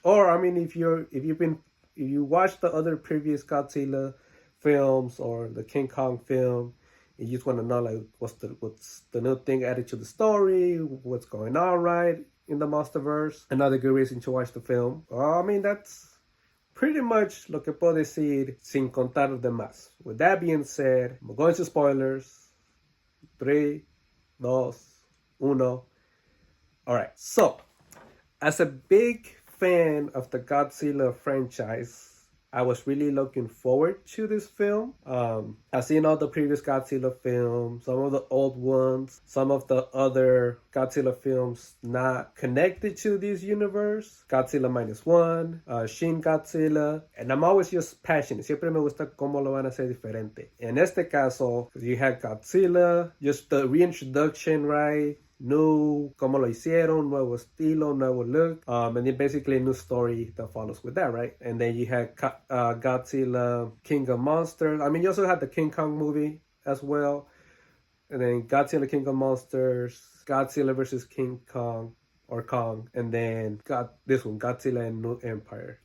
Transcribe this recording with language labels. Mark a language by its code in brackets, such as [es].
[en] Or I mean, if you watch the other previous Godzilla films or the King Kong film, and you just want to know like what's the new thing added to the story, what's going on right in the Monsterverse. Another good reason to watch the film. I mean, that's pretty much [es] lo que puedo decir sin contar los demás. [en] With that being said, I'm going to spoilers. 3, 2, 1. All right. So, as a big fan of the Godzilla franchise, I was really looking forward to this film. I've seen all the previous Godzilla films, some of the old ones, some of the other Godzilla films not connected to this universe. Godzilla Minus One, Shin Godzilla, and I'm always just passionate. [es] Siempre me gusta cómo lo van a hacer diferente. En este caso, [en] you had Godzilla, just the reintroduction, right? New, [es] cómo lo hicieron, nuevo estilo, nuevo look, [en] and then basically a new story that follows with that, right? And then you had Godzilla, King of Monsters. I mean, you also had the King Kong movie as well, and then Godzilla, King of Monsters, Godzilla versus King Kong, or Kong, and then this one, Godzilla and New Empire.